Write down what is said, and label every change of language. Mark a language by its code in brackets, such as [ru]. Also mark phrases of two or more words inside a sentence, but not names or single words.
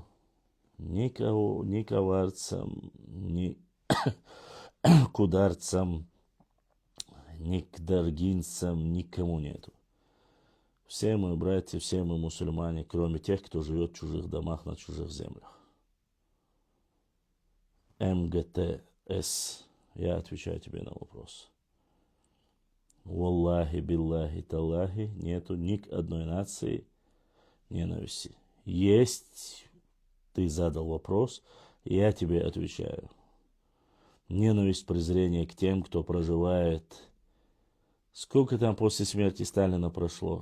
[ru] Никого, ни коварцам, ни кударцам, ни к даргинцам, никому нету. Все мы братья, все мы мусульмане, кроме тех, кто живет в чужих домах на чужих землях. МГТС. Я отвечаю тебе на вопрос. [ar] والله، بالله، تالله, [ru] нету ни к одной нации ненависти. Есть, ты задал вопрос, я тебе отвечаю. Ненависть, презрение к тем, кто проживает. Сколько там после смерти Сталина прошло?